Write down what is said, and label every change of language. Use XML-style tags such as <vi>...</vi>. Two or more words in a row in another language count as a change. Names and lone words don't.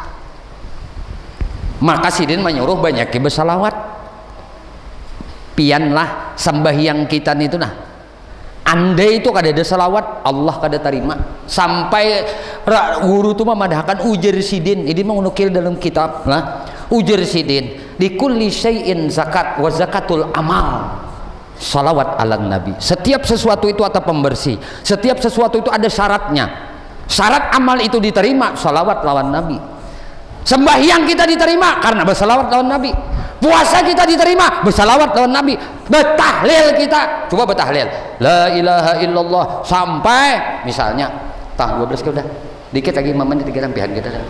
<bjn>Maka Sidin menyuruh banyak bersalawat. Pianlah sembahyang kita itu nah. Andai itu kada ada salawat, Allah kada terima. Sampai guru itu memadahkan ujar Sidin. Ini mengunukil dalam kitab lah. Ujar Sidin,</bjn> <ar>لكل شيء زكاة وزكاة العمل. صلوات على النبي.</ar> <bjn>Setiap sesuatu itu ada pembersih. Setiap sesuatu itu ada syaratnya. Syarat amal itu diterima, salawat lawan Nabi. Sembahyang kita diterima karena bersalawat lawan Nabi. Puasa kita diterima bersalawat lawan Nabi. Betahlil kita, coba betahlil</bjn> <ar>لا إله إلا الله</ar> <bjn>sampai misalnya tah 12 ke udah dikit lagi 5 menit kita pian kita dah.</bjn>